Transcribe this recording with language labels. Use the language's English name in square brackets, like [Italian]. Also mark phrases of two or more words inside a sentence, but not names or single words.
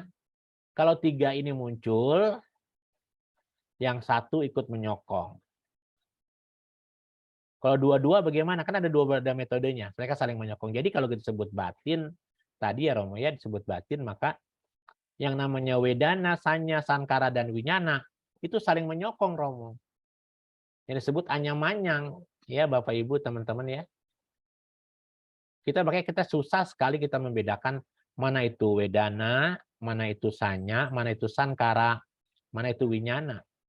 [Indonesian] Kalau 3 ini muncul, yang 1 ikut menyokong. Kalau 2-2 bagaimana? Kan ada 2 metodenya. Mereka saling menyokong. Jadi kalau disebut batin, tadi ya Romo ya, disebut batin, maka yang namanya [Pali] wedana, sanya, sankara, [Indonesian] dan winyana, itu saling menyokong Romo. Yang disebut anyang-manyang. Ya Bapak Ibu, teman-teman ya. Makanya kita susah sekali kita membedakan mana itu wedana, mana itu sanya, mana itu sankara, mana itu winyana.